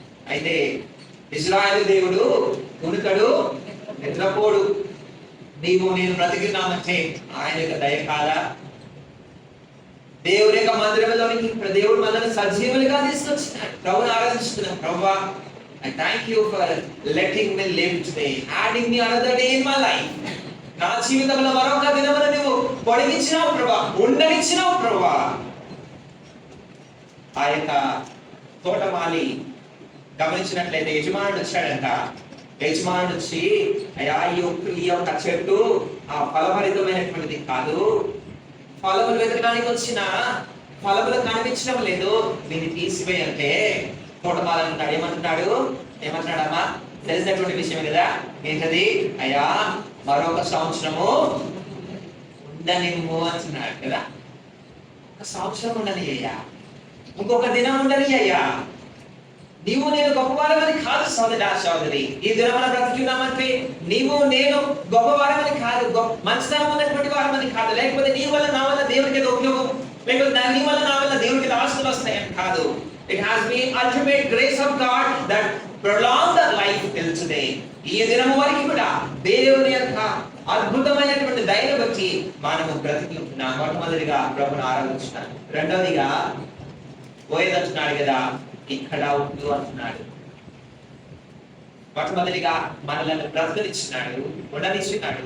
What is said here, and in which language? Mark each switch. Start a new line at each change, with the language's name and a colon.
Telugu: అయితే ఇశ్రాయేలు దేవుడు ఉనుకడు, నిద్రపోడు. నీవు నేను బ్రతికినామంటే ఆయన యొక్క దయ కాదా? దేవుని యొక్క మందిరంలోనికి దేవుడు మనల్ని సజీవులుగా తీసుకొచ్చినాడు. ప్రభుని ఆరాధిస్తున్నాం. ప్రభువా,
English: I thank you for letting me live today, adding me another day in my life.
Telugu: నా జీవితంలో మరొక దినమును నువ్వు పొడిగించినావు ప్రభా, ఉండనిచ్చినావు ప్రభా. ఆ యొక్క తోటమాలి గమనించినట్లయితే యజమానుడు వచ్చాడంట. యజమానుడు వచ్చి, అయ్యా ఈ యొక్క చెట్టు ఆ ఫలభరితమైనటువంటిది కాదు, ఫలములు వెతకడానికి వచ్చిన ఫలములు కనిపించడం లేదు, దీన్ని తీసివేయంటే తోటమాలి అంటున్నాడు. ఏమంటున్నాడమ్మా? తెలిసినటువంటి విషయం కదా. ఏంటది? అయ్యా మరొక సంవత్సరము ఉండనిమ్ము అంటున్నాడు కదా. ఒక సంవత్సరం ఉండని అయ్యా, ఇంకొక దినం ఉండని అయ్యా. నీవు నేను గొప్పవారమని కాదు సోదరి, ఈ దినమున బ్రతుకున్నామంటే నీవు నేను గొప్పవారమని కాదు, మంచితనం ఉన్నటువంటి వారమని కాదు, లేకపోతే నీ వల్ల నా వల్ల దేవునికి ఏదో ఉపయోగం, లేకపోతే నీ వల్ల నా వల్ల దేవునికి ఆస్తులు వస్తాయని కాదు.
English: It has been ultimate grace of God that prolonged our life till today.
Telugu: ఈ దినము వరకు కూడా దేవుని యొక్క అద్భుతమైనటువంటి దయను బట్టి మనము బ్రతికుతున్నాం. మొట్టమొదటిగా ప్రభువును ఆరాధించున్నాం. రెండవదిగా పోయేదంటున్నాడు కదా, ఇక్కడ ఉండు అంటున్నాడు. మొట్టమొదటిగా మనల్ని బ్రతకనిచ్చినాడు, ఉండనిచ్చినాడు.